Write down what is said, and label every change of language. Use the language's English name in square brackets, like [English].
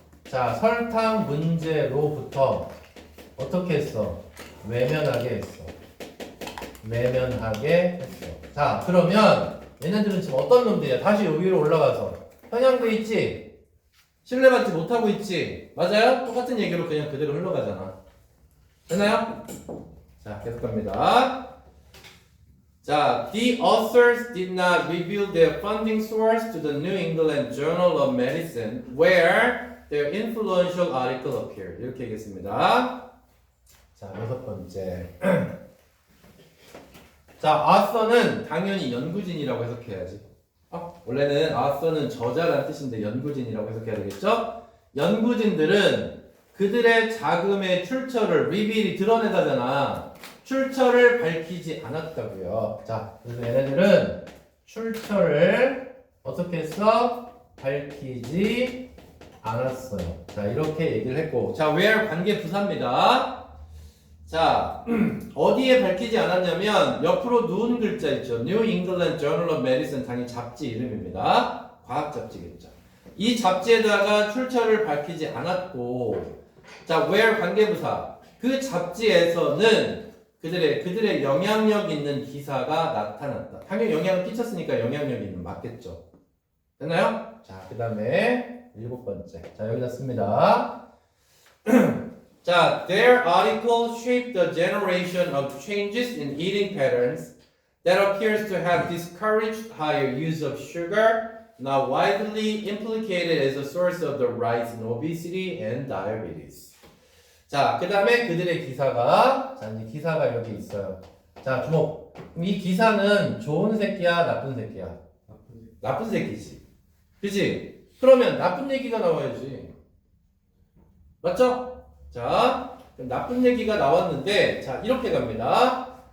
[Korean] 자, 설탕 문제로부터 어떻게 했어? 외면하게 했어. 외면하게 했어. 자, 그러면 얘네들은 지금 어떤 놈들이야? 다시 여기 위로 올라가서 편향돼 있지? 신뢰받지 못하고 있지? 맞아요? 똑같은 얘기로 그냥 그대로 흘러가잖아. 됐나요? 자, 계속 갑니다. [English] 자, the authors did not reveal their funding source to the New England Journal of Medicine, where their influential article appeared. [Korean] 이렇게 얘기했습니다. 자, 여섯 번째. 자, author는 당연히 연구진이라고 해석해야지. 원래는 author는 저자라는 뜻인데 연구진이라고 해석해야 되겠죠? 연구진들은 그들의 자금의 출처를 reveal이 드러내다잖아. 출처를 밝히지 않았다고요. 자, 그래서 얘네들은 출처를 어떻게 했어? 밝히지 않았어요. 자, 이렇게 얘기를 했고, 자, where 관계 부사입니다. 자, 어디에 밝히지 않았냐면 옆으로 누운 글자 있죠. New England Journal of Medicine, 당연히 잡지 이름입니다. 과학 잡지겠죠. 이 잡지에다가 출처를 밝히지 않았고, 자, where 관계부사. 그 잡지에서는 그들의 영향력 있는 기사가 나타났다. 당연히 영향을 끼쳤으니까 영향력 있는 맞겠죠. 됐나요? 자, 그 다음에 일곱 번째. 자, 여기다 씁니다. [English] 자, their article shaped a generation of changes in eating patterns that appears to have discouraged higher use of sugar, now widely implicated as a source of the rise in obesity and diabetes. [Korean] 자, 그 다음에 그들의 기사가, 자, 이제 기사가 여기 있어요. 자, 주목. 이 기사는 좋은 새끼야, 나쁜 새끼야? 나쁜 새끼지. 그치? 그러면 나쁜 얘기가 나와야지. 맞죠? 자, 그럼 나쁜 얘기가 나왔는데, 자, 이렇게 갑니다.